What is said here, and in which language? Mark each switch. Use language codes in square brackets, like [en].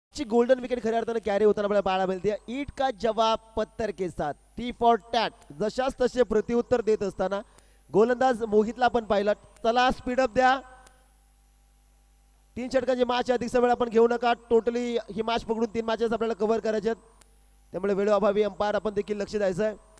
[mr] Golden wicket खऱ्या अर्थाने carry होताना आपल्याला पाहायला मिळते. [hi] ईट का जवाब पत्थर के साथ, [en] Tit for tat. [mr] जशाच तसे प्रत्युत्तर देत असताना गोलंदाज मोहितला आपण पाहिलं. चला स्पीडअप द्या. 3 षटकांची मॅच अधिक वेळ आपण घेऊ नका. टोटली ही मॅच पकडून 3 मॅचेस आपल्याला कव्हर करायचे, त्यामुळे वेळोअभावी अंपायर आपण देखील लक्ष द्यायचंय.